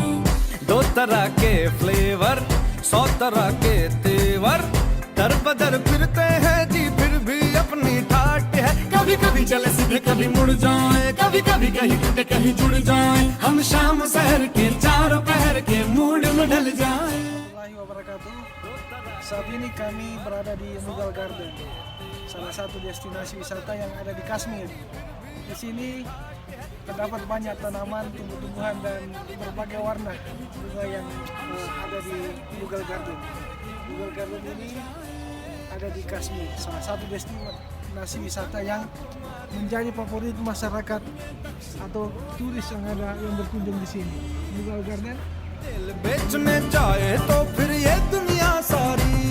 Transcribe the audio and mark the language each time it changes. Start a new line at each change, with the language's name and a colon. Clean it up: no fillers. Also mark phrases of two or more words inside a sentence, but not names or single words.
Hindi: 2 तरह के फ्लेवर 100 तरह के तेवर दर बदर फिरते हैं जी, फिर भी अपनी ठाट है। कभी कभी चले सीधे कभी मुड़ जाए, कभी कभी कहीं टूटे कहीं जुड़ जाए। हम शाम शहर के चारों पहर के मूड में ढल जाए।
Arabic: ورحمة الله وبركاته.
Indonesian: Saat ini kami berada di Mughal Garden, salah satu destinasi wisata yang ada di Kashmir. Di sini terdapat banyak tanaman, tumbuh-tumbuhan dan berbagai warna bunga yang ada di Mughal Garden. Mughal Garden ini ada di Kashmir, salah satu destinasi wisata yang menjadi favorit masyarakat atau turis yang ada yang berkunjung di sini. Mughal Garden
Hindi: दिल बेचने जाए तो फिर ये दुनिया सारी।